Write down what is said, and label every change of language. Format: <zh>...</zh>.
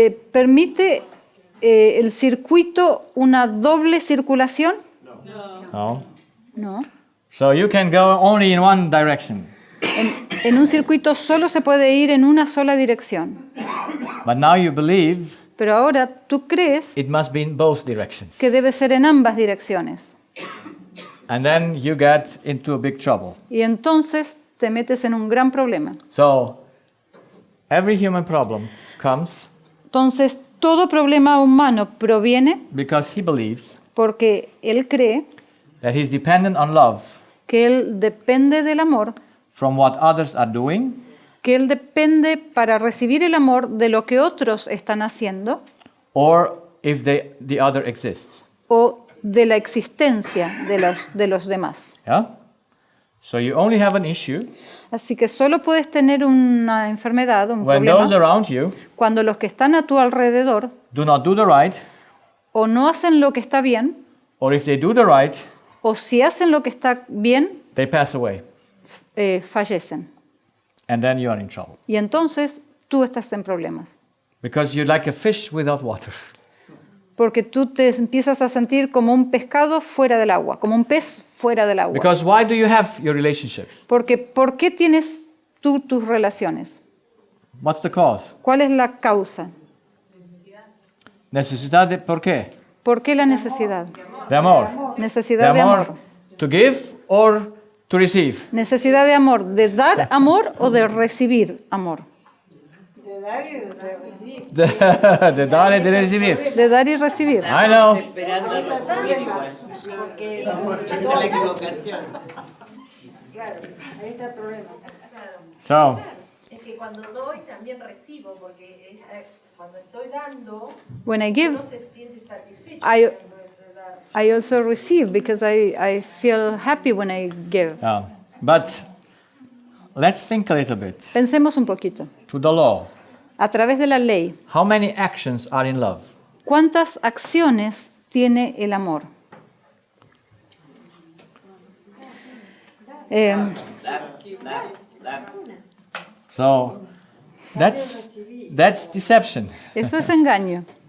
<es>¿Permite el circuito una doble circulación? No. No.</es> <en>So you can go only in one direction.</en> <es>En un circuito solo se puede ir en una sola dirección.</es> <en>But now you believe</en> <es>Pero ahora tú crees</es> <en>it must be in both directions.</en> <es>que debe ser en ambas direcciones.</es> <en>And then you get into a big trouble.</en> <es>Y entonces te metes en un gran problema.</es> <en>So every human problem comes</en> <es>Entonces todo problema humano proviene</es> <en>because he believes</en> <es>porque él cree</es> <en>that he's dependent on love</en> <es>que él depende del amor,</es> <en>from what others are doing</en> <es>que él depende para recibir el amor de lo que otros están haciendo</es> <en>or if the other exists.</en> <es>o de la existencia de los demás.</es> <en>Yeah? So you only have an issue</en> <es>Así que solo puedes tener una enfermedad, un</es> <en>when</en> <es>problema,</es> <en>those around you</en> <es>cuando los que están a tu alrededor</es> <en>do not do the right,</en> <es>o no hacen lo que está bien,</es> <en>or if they do the right,</en> <es>o si hacen lo que está bien,</es> <en>they pass away.</en> <es>fallecen.</es> <en>And then you are in trouble.</en> <es>Y entonces tú estás en problemas.</es> <en>Because you're like a fish without water.</en> <es>Porque tú te empiezas a sentir como un pescado fuera del agua, como un pez fuera del agua.</es> <en>Because why do you have your relationships?</en> <es>Porque ¿por qué tienes tú tus relaciones?</es> <en>What's the cause?</en> <es>¿Cuál es la causa? Necesidad de, ¿por qué? ¿Por qué la necesidad? De amor. Necesidad de amor.</es> <en>To give or to receive?</en> <es>Necesidad de amor, de dar amor o de recibir amor. De dar y de recibir. De dar y de recibir. De dar y recibir.</es> <en>I know.</en> <es>Esperando recibir igual. Porque Esa es la equivocación. claro, ahí está el problema.</es> <en>So,</en> <es>Es que cuando doy también recibo, porque cuando estoy dando,</es> <en>When I give,</en> <es>uno se siente satisfecho</es> <en>I-</en> <es>cuando es dar.</es> <en>I also receive because I feel happy when I give. but let's think a little bit.</en> <es>Pensemos un poquito.</es> <en>To the law.</en> <es>A través de la ley,</es> <en>How many actions are in love?</en> <es>¿cuántas acciones tiene el amor?</es> <en>So, that's deception.</en> <es>Eso es engaño.</es>